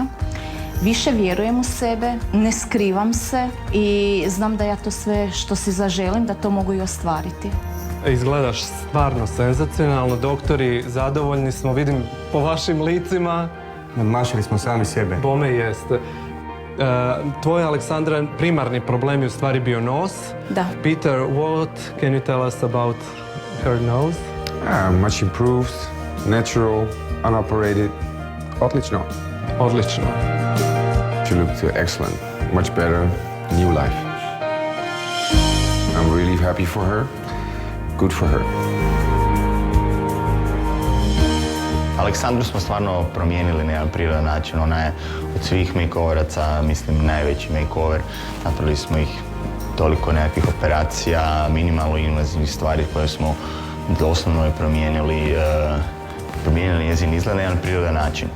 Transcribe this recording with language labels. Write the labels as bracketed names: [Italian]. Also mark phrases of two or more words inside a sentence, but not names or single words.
[Croatian] Više vjerujem u sebe, ne skrivam se i znam da ja to sve što si zaželim, da to mogu i ostvariti. Izgledaš stvarno senzacionalno, doktori, zadovoljni smo, vidim po vašim licima. Nadmašili smo sami sebe. Bome jeste. Tvoj, Aleksandra, primarni problem je u stvari bio nos. Da. [English] Peter, what can you tell us about her nose? Much improved, natural, unoperated. [Croatian] Odlično. Odlično. [English] She looked excellent, much better, new life. I'm really happy for her, good for her. [Croatian] Aleksandru smo stvarno promijenili na jedan prirodan način. Ona je od svih makeoveraca, mislim, najveći makeover. Napravili smo ih toliko nekakvih operacija, minimalno invazivnih stvari koje smo doslovno je promijenili njezin izgled na jedan prirodan način.